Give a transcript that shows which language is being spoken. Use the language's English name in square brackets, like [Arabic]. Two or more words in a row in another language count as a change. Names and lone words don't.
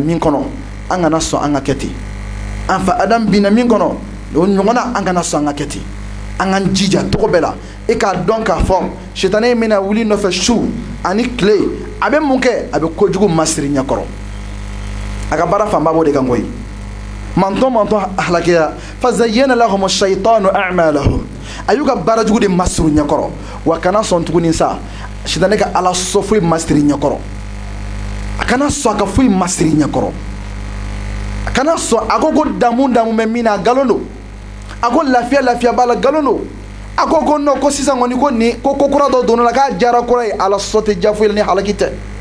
[Bambara] min kɔnɔ an kana sɔn an ka kɛ ten an fa adamu binna min kɔnɔ o ɲɔgɔn na an kana sɔn an ka kɛ ten an k'an jija togo bɛɛ la i k'a dɔn k'a fɔ sitanɛ in bɛna wuli nɔfɛ su ani tile a bɛ mun kɛ a bɛ kojugu masiri ɲɛkɔrɔ a ka baara fanba b'o de kan koyi mantɔn halakiya [Arabic] فزين لهم الشيطان أعمالهم [Bambara] a y'u ka baara jugu de masiri ɲɛkɔrɔ wa kana sɔn tuguni sa sitanɛ ka ala sɔ foyi masiri ɲɛkɔrɔ a kana sɔn a ka foyi masiri ɲɛkɔrɔ a kana sɔn a ko damu bɛ min na a nkalon don a ko lafiya b'a la nkalon don a ko non ko sisan kɔni ko nin ko kura dɔ donna la k'a diyara kura ye ala sɔ tɛ ja foyi la ni halaki tɛ